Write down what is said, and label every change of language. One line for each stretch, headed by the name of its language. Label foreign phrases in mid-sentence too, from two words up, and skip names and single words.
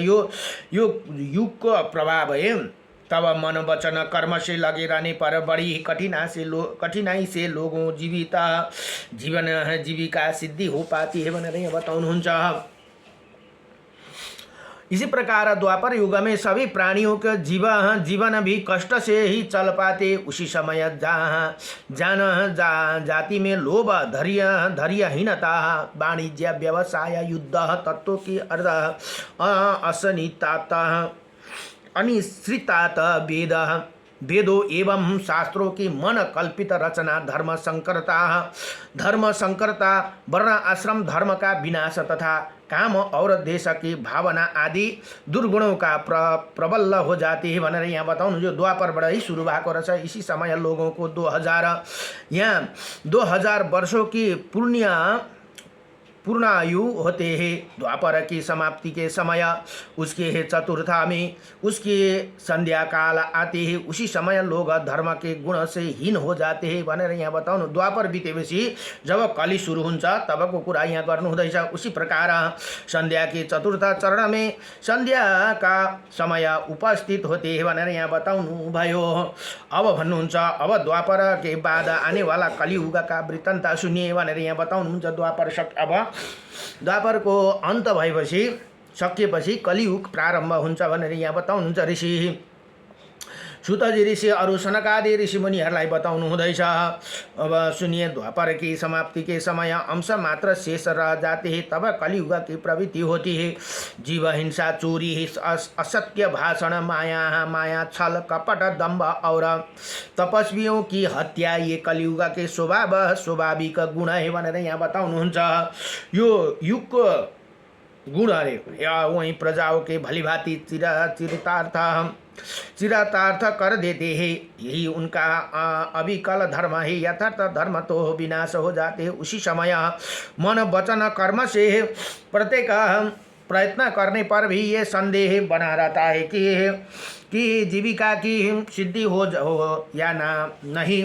Hindi: यो युग को प्रभाव है। तब मन वचन कर्म से लगे रहने पर बड़ी कठिनाई से लोगों जीविका सिद्धि हो पाती है
Nepali: भनेर यहाँ बताउनुहुन्छ।
Hindi: इसी प्रकार द्वापर युग में सभी प्राणियों के जीवन भी कष्ट से ही चल पाते। उसी समय जाति में लोभ, धैर्यहीनता, वाणिज्य, व्यवसाय, युद्ध, तत्वों की अनिश्चितात वेदों एवं शास्त्रों की मन कल्पित रचना, धर्म संकरता, वर्ण आश्रम धर्म का विनाश तथा काम और देश की भावना आदि दुर्गुणों का प्रबल हो जाती है
Nepali: भनेर यहाँ बताउनु। जो द्वापरबाट ही सुरु भएको रहेछ।
Hindi: इसी समय लोगों को 2000 वर्षों की पूर्णायु होते हैं। द्वापर की समाप्ति के समय उसके चतुर्था में उसके संध्या काल आते हैं। उसी समय लोग धर्म के गुण से हीन हो जाते हैं
Nepali: भनेर यहाँ बताउनु। द्वापर बितेपछि जब कली सुरु हुन्छ तबको कुरा यहाँ गर्नु हुँदैछ।
Hindi: उसी प्रकार संध्या के चतुर्थ चरण में संध्या का समय उपस्थित होते हैं
Nepali: भनेर यहाँ बताउनु भयो। अब भन्नुहुन्छ
Hindi: अब द्वापर के बाद आने वाला कलियुग का वृत्तान्त सुनिए
Nepali: भनेर यहाँ बताउनुहुन्छ। द्वापर को अन्त भएपछि सकिएपछि कलियुग प्रारम्भ हुन्छ भनेर यहाँ बताउनुहुन्छ ऋषि सुतजी ऋषि अरु सनकादि ऋषि मुनिहरूलाई बताउनु हुँदैछ।
Hindi: अब सुनिए, द्वापर की समाप्ति के समय अंश मात्र शेष रह जाते हैं, तब कलियुग की प्रवृत्ति होती है। जीव हिंसा, चोरी, असत्य भाषण, माया, छल, कपट, दंभ और तपस्वियों की हत्या ये कलियुग के स्वाभाविक गुण है
Nepali: भनेर यहाँ बताउनुहुन्छ। यो युगको गुण
Hindi: अरे वहीं प्रजाओं के भलीभांति चिरातार्थ कर देते हैं। यही उनका अविकल धर्म है। यथार्थ धर्म तो विनाश हो जाते हैं। उसी समय मन वचन कर्म से प्रत्येक प्रयत्न करने पर भी ये संदेह बना रहता है कि जीविका की सिद्धि हो या नहीं।